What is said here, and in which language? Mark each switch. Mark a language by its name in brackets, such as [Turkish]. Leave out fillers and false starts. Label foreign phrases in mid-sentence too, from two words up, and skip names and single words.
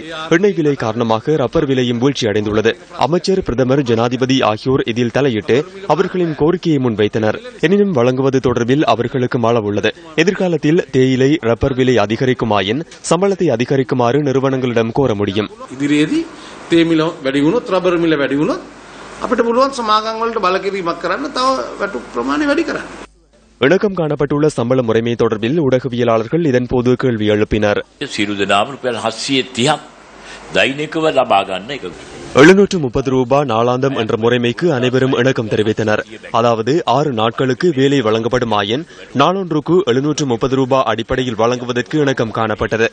[Tamil] எண்ணெய் விலை காரணமாக ரப்பர் விலையும் வீழ்ச்சி அடைந்துள்ளது. அமைச்சர், பிரதமர், ஜனாதிபதி ஆகியோர் இதில் தலையிட்டு அவர்களின் கோரிக்கையை முன்வைத்தனர். எனினும் வழங்குவது தொடர்பில் அவர்களுக்கு அளவுள்ளது. எதிர்காலத்தில் தேயிலை, ரப்பர் விலை அதிகரிக்குமாயின் சம்பளத்தை அதிகரிக்குமாறு நிறுவனங்களிடம் கோர முடியும். [Sinhala] තේ මිල වැඩි වුණොත් රබර් මිල වැඩි වුණොත් අපිට පුළුවන් සමාගම් වලට බල කිරීමක් කරන්න තව වැටු ප්‍රමාණය වැඩි කරන්න. [Tamil] இணக்கம் காணப்பட்டுள்ள சம்பள முறைமை தொடர்பில் ஊடகவியலாளர்கள் இதன்போது கேள்வி எழுப்பினர். 730 ரூபாய் நாளாந்தம் என்ற முறைமைக்கு அனைவரும் இணக்கம் தெரிவித்தனர். அதாவது 6 நாட்களுக்கு வேலை வழங்கப்படுமாயின் நாளொன்றுக்கு 730 ரூபாய் அடிப்படையில் வழங்குவதற்கு இணக்கம் காணப்பட்டது.